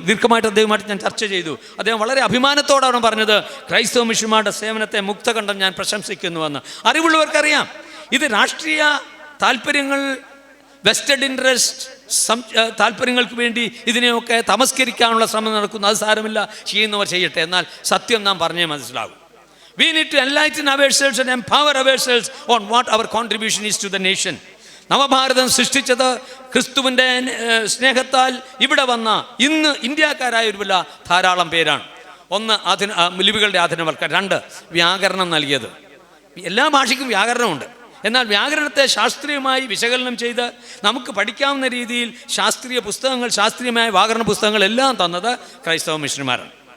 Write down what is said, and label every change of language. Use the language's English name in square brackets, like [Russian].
[Malayalam] ദീർഘമായിട്ട് അദ്ദേഹമായിട്ട് ഞാൻ ചർച്ച ചെയ്തു. അദ്ദേഹം വളരെ അഭിമാനത്തോടാണ് പറഞ്ഞത്, ക്രൈസ്തവ മിഷണറിമാരുടെ സേവനത്തെ മുക്തകണ്ഠം ഞാൻ പ്രശംസിക്കുന്നുവെന്ന്. അറിവുള്ളവർക്കറിയാം, ഇത് രാഷ്ട്രീയ താല്പര്യങ്ങൾ, വെസ്റ്റഡ് ഇൻട്രസ്റ്റ് താല്പര്യങ്ങൾക്ക് വേണ്ടി ഇതിനെയൊക്കെ തമസ്കരിക്കാനുള്ള ശ്രമം നടക്കുന്നു. അത് സാരമില്ല, ചെയ്യുന്നവർ ചെയ്യട്ടെ. എന്നാൽ സത്യം നാം പറഞ്ഞേ മനസ്സിലാകും. [English] We need to enlighten ourselves and empower ourselves on what our contribution is to the nation. [Malayalam] നവഭാരതം സൃഷ്ടിച്ചത് ക്രിസ്തുവിൻ്റെ സ്നേഹത്താൽ ഇവിടെ വന്ന ഇന്ന് ഇന്ത്യക്കാരായൊരുമില്ല ധാരാളം പേരാണ്. ഒന്ന്, ലിപികളുടെ ആധുനികവൽക്കരണം. 2, വ്യാകരണം നൽകിയത്. എല്ലാ ഭാഷയ്ക്കും വ്യാകരണമുണ്ട്. എന്നാൽ വ്യാകരണത്തെ ശാസ്ത്രീയമായി വിശകലനം ചെയ്ത് നമുക്ക് പഠിക്കാവുന്ന രീതിയിൽ ശാസ്ത്രീയ പുസ്തകങ്ങൾ, ശാസ്ത്രീയമായ വ്യാകരണ പുസ്തകങ്ങൾ എല്ലാം തന്നത് ക്രൈസ്തവ മിഷണറിമാരാണ്.